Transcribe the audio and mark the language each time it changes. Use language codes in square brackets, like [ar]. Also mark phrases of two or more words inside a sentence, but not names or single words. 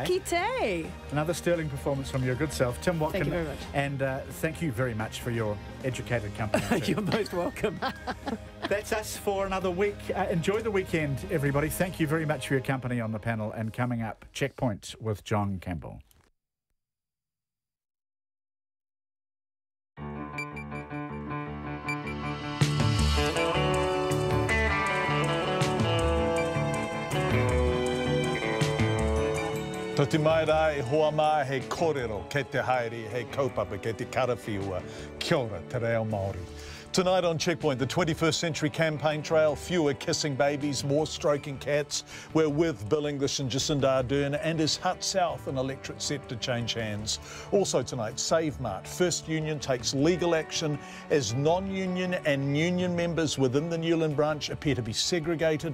[mi] Kakite. [en] Another sterling performance from your good self, Tim Watkin. Thank you very much. And thank you very much for your educated company. You're most welcome. That's us for another week. Enjoy the weekend, everybody. Thank you very much for your company on the panel. And coming up, Checkpoint with John Campbell. [mi] Toti mai rā e hoa mā he kōrero, kei te haere, he kaupapa, kei te karawhiua. Kia ora, te reo Māori. [en] Tonight on Checkpoint, the 21st Century Campaign Trail, fewer kissing babies, more stroking cats. We're with Bill English and Jacinda Ardern and his Hut South, an electorate set to change hands. Also tonight, Save Mart. First Union takes legal action as non-union and union members within the Newland branch appear to be segregated.